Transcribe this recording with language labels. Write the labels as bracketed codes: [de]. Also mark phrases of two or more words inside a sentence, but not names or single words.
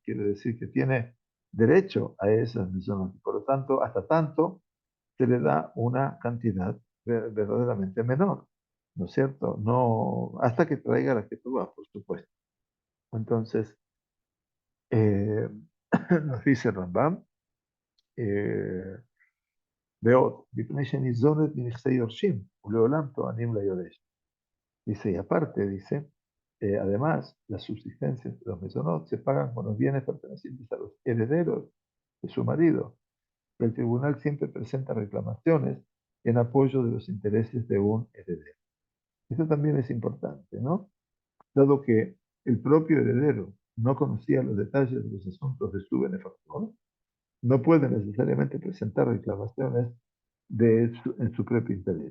[es] Quiere decir que tiene derecho a esas Mezonot. Y por lo tanto, hasta tanto se le da una cantidad verdaderamente menor, ¿no es cierto? No, hasta que traiga la que tú vas, por supuesto. Entonces, eh, nos dice Rambam, eh, [he] ועוד, מפני שניזונת מנכסי יורשים, ולעולם טוענים ליורש. [es] Dice, y aparte, dice, además, las subsistencias de los mesonot se pagan con los bienes pertenecientes a los herederos de su marido. El tribunal siempre presenta reclamaciones en apoyo de los intereses de un heredero. Esto también es importante, ¿no? Dado que el propio heredero no conocía los detalles de los asuntos de su benefactor, no puede necesariamente presentar reclamaciones en su propio interés.